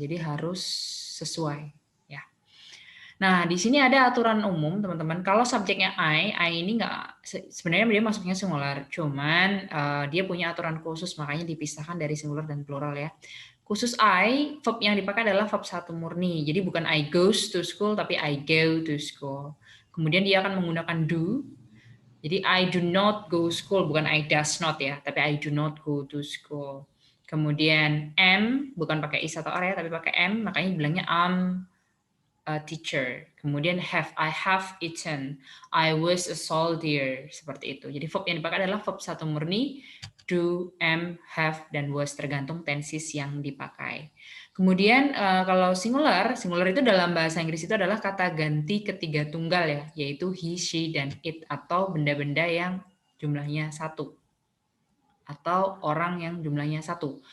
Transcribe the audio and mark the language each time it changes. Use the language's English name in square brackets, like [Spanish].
[Indonesian] Jadi harus sesuai. Ya. Nah, di sini ada aturan umum, teman-teman. Kalau subjeknya I ini nggak sebenarnya dia masuknya singular, cuman dia punya aturan khusus, makanya dipisahkan dari singular dan plural ya. Khusus I, verb yang dipakai adalah verb satu murni. Jadi bukan [English] I goes to school, [Indonesian] tapi [English] I go to school. [Indonesian] Kemudian dia akan menggunakan do. Jadi [English] I do not go school, [Indonesian] bukan [English] I does not [Indonesian] ya, tapi [English] I do not go to school. [Indonesian] Kemudian am, bukan pakai is atau are ya, tapi pakai am, makanya bilangnya [English] am a teacher. [Indonesian] Kemudian [English] I have eaten, I was a soldier, [Indonesian] seperti itu. Jadi verb yang dipakai adalah verb satu murni, do, am, have, dan was, tergantung tenses yang dipakai. Kemudian kalau singular itu dalam bahasa Inggris itu adalah kata ganti ketiga tunggal ya, yaitu he, she, dan it, atau benda-benda yang jumlahnya satu atau orang yang jumlahnya satu.